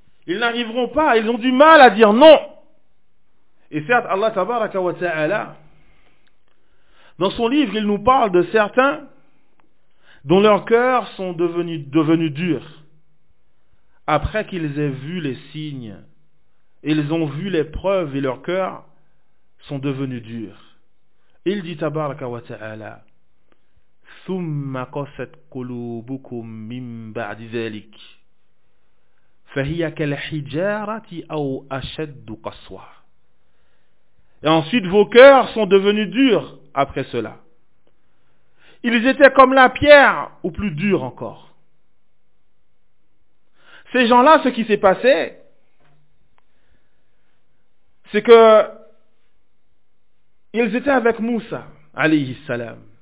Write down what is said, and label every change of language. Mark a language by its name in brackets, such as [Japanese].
[French] Ils n'arriveront pas, ils ont du mal à dire non. Et certes, Allah tabaraka wa ta'ala, dans son livre, il nous parle de certains dont leurs cœurs sont devenus durs après qu'ils aient vu les signes, ils ont vu les preuves et leurs cœurs sont devenus durs. Il dit tabaraka wa ta'ala, [Arabic] ثُمَّ قَسَتْ قُلُوبُكُمْ مِنْ بَعْدِ ذَلِكَ فَهِيَ كَالْحِجَارَةِ أَوْ أَشَدُّ قَسْوَةً. [French] Et ensuite vos cœurs sont devenus durs après cela. Ils étaient comme la pierre, ou plus durs encore. Ces gens-là, ce qui s'est passé, c'est que ils étaient avec Moussa, alayhi salam.